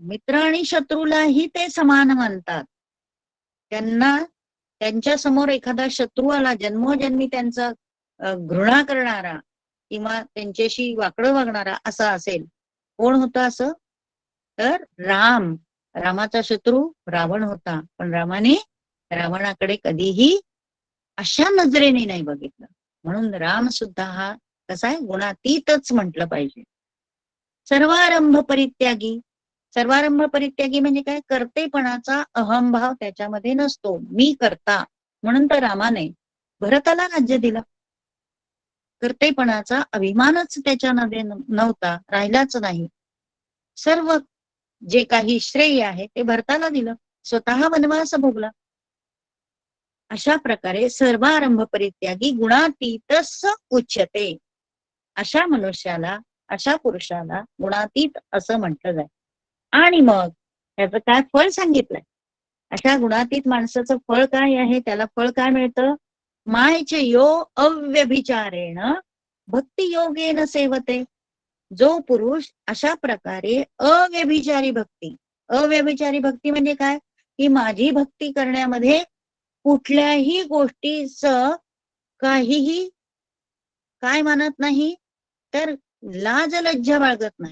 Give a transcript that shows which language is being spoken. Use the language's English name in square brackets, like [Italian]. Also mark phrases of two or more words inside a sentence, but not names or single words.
[Marathi] मित्र आणि शत्रूलाही ते समान मानतात. त्यांच्या समोर एखादा शत्रू आला, जन्मोजन्मी त्यांचा घृणा करणारा किंवा त्यांच्याशी वाकडं वागणारा असा असेल, कोण होता असं? तर रामाचा शत्रू रावण होता, पण रामाने रावणाकडे कधीही अशा नजरेने नाही बघितलं. म्हणून राम सुद्धा हा कसा आहे? गुणातीतच म्हटलं पाहिजे. [Sanskrit] सर्वारंभ परित्यागी. सर्वारंभ परित्यागी [Marathi] म्हणजे काय? कर्तेपणाचा अहंभाव त्याच्यामध्ये नसतो. मी करता. म्हणून तर रामाने भरताला राज्य दिलं. कर्तेपणाचा अभिमानच त्याच्यामध्ये नव्हता, राहिलाच नाही. सर्व जे काही श्रेय आहे ते भरताला दिलं, स्वतः वनवास भोगला. अशा प्रकारे [Sanskrit] सर्वारंभ परित्यागी गुणातीतच उच्यते. [Marathi] अशा मनुष्याला, अशा पुरुषाला गुणातीत असं म्हटलं जाईल. आणि मग त्याचं काय फळ सांगितलंय? अशा गुणातीत माणसाचं फळ काय आहे? त्याला फळ काय मिळतं? [Sanskrit] मायचे यो अव्यभिचारेण भक्ती योगेन सेवते. [Marathi] जो पुरुष अशा प्रकारे अव्यभिचारी भक्ती म्हणजे काय? की माझी भक्ती करण्यामध्ये कुठल्याही गोष्टीचं काहीही काय मानत नाही, तर लाज लज्जा बाळगत नाही.